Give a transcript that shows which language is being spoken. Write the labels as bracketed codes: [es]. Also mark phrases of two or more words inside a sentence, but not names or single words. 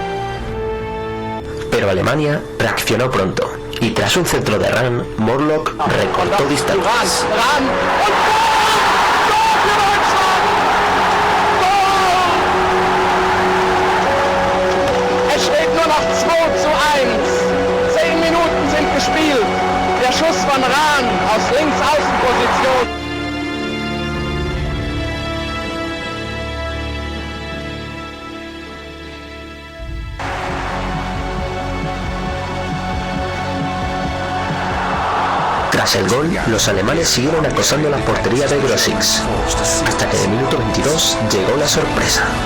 [es] Pero Alemania reaccionó pronto y tras un centro de Rahn, Morlock recortó distancias. [de] Es steht nur noch 2:1. 10 Minuten sind gespielt. Der Schuss von Rahn aus Linksaußenposition. [es] Tras el gol, los alemanes siguieron acosando la portería de Grosix, hasta que en el minuto 22 llegó la sorpresa.